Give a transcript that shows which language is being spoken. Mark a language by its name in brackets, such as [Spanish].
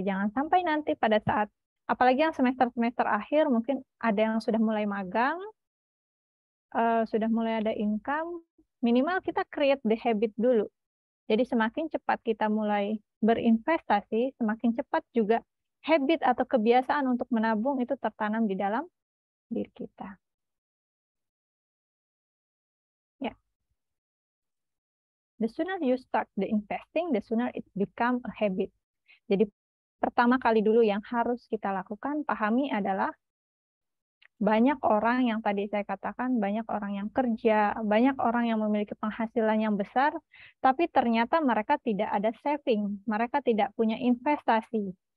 [Indonesian] Jangan sampai nanti pada saat, apalagi yang semester-semester akhir, mungkin ada yang sudah mulai magang, sudah mulai ada income, minimal kita [English] create the habit [Indonesian] dulu. Jadi semakin cepat kita mulai berinvestasi, semakin cepat juga habit atau kebiasaan untuk menabung itu tertanam di dalam diri kita. [English] The sooner you start the investing, the sooner it become a habit. [Indonesian] Jadi pertama kali dulu yang harus kita lakukan, pahami adalah banyak orang yang tadi saya katakan, banyak orang yang kerja, banyak orang yang memiliki penghasilan yang besar, tapi ternyata mereka tidak ada saving, mereka tidak punya investasi.